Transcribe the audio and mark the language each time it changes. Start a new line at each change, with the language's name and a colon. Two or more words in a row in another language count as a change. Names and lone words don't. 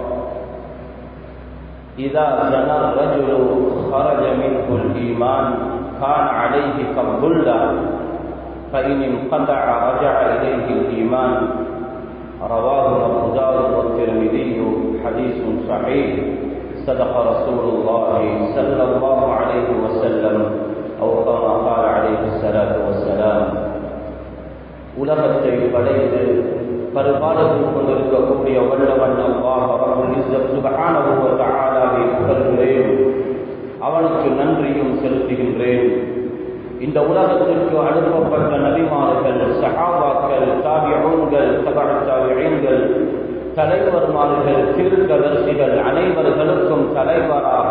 Arabic: إذا زنى الرجل خرج منه الإيمان كان عليه كالظلة فإن انقطع رجع إليه الإيمان رواه أبو داود والترمذي حديث صحيح صدق رسول الله صلى الله عليه وسلم أو كما قال عليه الصلاة والسلام
Tamil: உலகத்தை படைத்து பரிபாலித்துக் கொண்டிருக்கக்கூடிய வல்லவன்
Arabic: الله رب العزة سبحانه و تعالى
Tamil: புகழ்கிறேன், அவனுக்கு நன்றியும் செலுத்துகின்றேன். இந்த உலகத்திற்கு அனுப்பப்பட்ட நபிமார்கள், சஹாபாக்கள், தாபிஊன்கள், தபஅ தாபிஈன்கள், தலைவர்மார்கள், தீர்க்கதரிசிகள் அனைவர்களுக்கும் தலைவராக